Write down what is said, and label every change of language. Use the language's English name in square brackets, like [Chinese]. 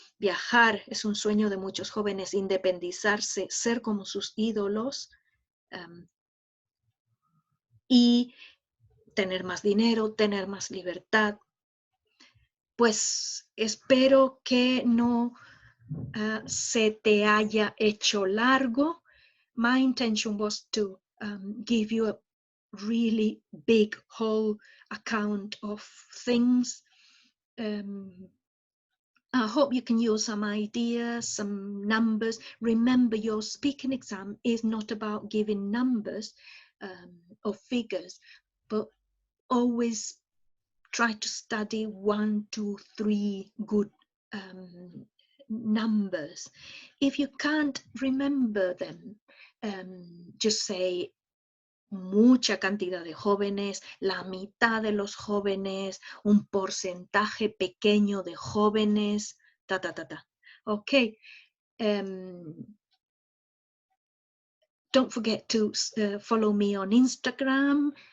[Spanish] Viajar es un sueño de muchos jóvenes, independizarse, ser como sus ídolos, y tener más dinero, tener más libertad. Pues espero que no se te haya hecho largo. [English] My intention was to give you a really big whole account of things. I hope you can use some ideas, some numbers. Remember, your speaking exam is not about giving numbers or figures, but always try to study 1, 2, 3 good numbers. If you can't remember them, just say [Spanish] mucha cantidad de jóvenes, la mitad de los jóvenes, un porcentaje pequeño de jóvenes, ta, ta, ta, ta. [English] Okay. Don't forget to follow me on Instagram.